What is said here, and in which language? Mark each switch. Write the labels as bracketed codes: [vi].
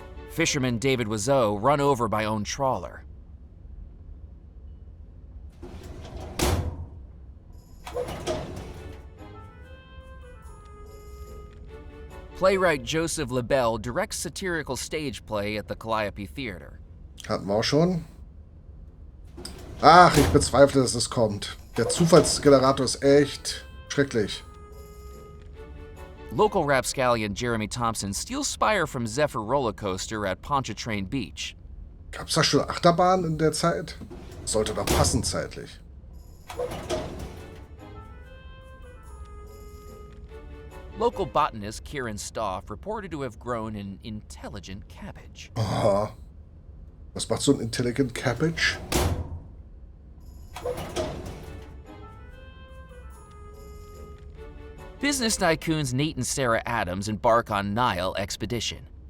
[en] Fisherman David Wiseau run over by own trawler. Playwright Joseph Lebel directs satirical stage play at the Calliope Theater. [de] Hatten wir auch schon. Ach, ich bezweifle, dass es kommt. Der Zufallsgenerator ist echt schrecklich. [en] Local rapscallion Jeremy Thompson steals Spire from Zephyr Roller Coaster at Pontchartrain Beach. [de] Gab's da schon Achterbahn in der Zeit? Sollte doch passen zeitlich. [en] Local botanist Kieran Stoff reported to have grown an intelligent cabbage. [de] Aha. Was macht so ein [en] Intelligent Cabbage? Business tycoons Nate and Sarah Adams embark on Nile expedition.